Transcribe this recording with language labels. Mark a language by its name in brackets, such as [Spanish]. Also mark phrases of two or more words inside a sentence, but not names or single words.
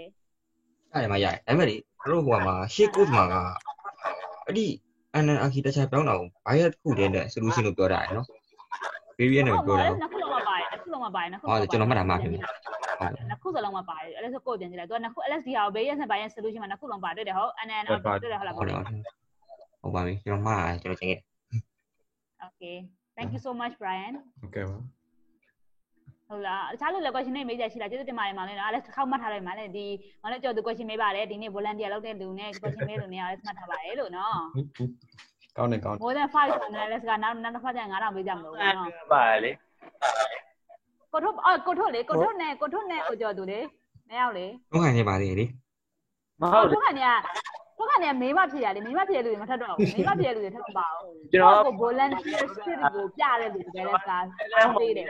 [Burmese] အဲ့မှာရတယ်ဒါပေမဲ့လေတို့ဟိုမှာရှေ့ course မှာကအဲ့ဒီ [English] NN architecture [Burmese] ပြောင်းတာကို bias တစ်ခုတည်းနဲ့ solution လို့ပြောတာရယ်နော် variant နဲ့ပြောတာ နှစ်ခုလုံးမပါတယ်နှစ်ခုလုံးမပါတယ်နှစ်ခု ဟုတ်ကျွန်တော်မှတ်တာမှားဖြစ်နေ နှစ်ခုစလုံးမပါတယ်အဲ့ဒါဆိုကိုယ်ပြန်ကြည့်လိုက်သူကနှစ်ခု LSD ဟာ variant နဲ့ [English] bias solution [Burmese] မှာနှစ်ခုလုံးပါတွေ့တယ်ဟုတ် NN တွေ့တယ်ဟုတ်လားဟုတ် ဟုတ်ပါပြီကျွန်တော်မှားတာကျွန်တော်ချိန်ခဲ့ [English] Okay thank you so much Brian [Burmese] ဟုတ်ကဲ့ပါ ဟုတ်လားတခြားလူလည်း question တွေမေးကြရှိလားကျေးဇူးတင်ပါတယ်မောင်လေးနော်အဲ့ဒါတစ်ခေါက်မှတ်ထားလိုက်ပါလေဒီမောင်လေးကြော်သူ question မေးပါတယ်ဒီနေ့ volunteer လုပ်တဲ့လူနဲ့ question မေးလူနဲ့လည်းမှတ်ထားပါတယ်လို့နော် ကောင်းတယ်ကောင်းတယ် [English] more than 5 analyst [Burmese] ကနောက်တစ်ခါကျရင်9000ပေးကြမလို့နော် ပါလေ ကိုထုတ်နဲ့ဟိုကြော်သူလေမရောက်လေ တော့ခံနေပါသေးတယ်လေ မဟုတ် ထုတ်ခံနေမေးမဖြစ်ရလေမေးမဖြစ်ရလူတွေမထက်တော့ဘူးမေးမဖြစ်ရလူတွေထက်ပါအောင် ကျွန်တော် ကို [English] volunteer spirit [Burmese] ကိုပြတဲ့လူတွေလည်းစားပေးတယ်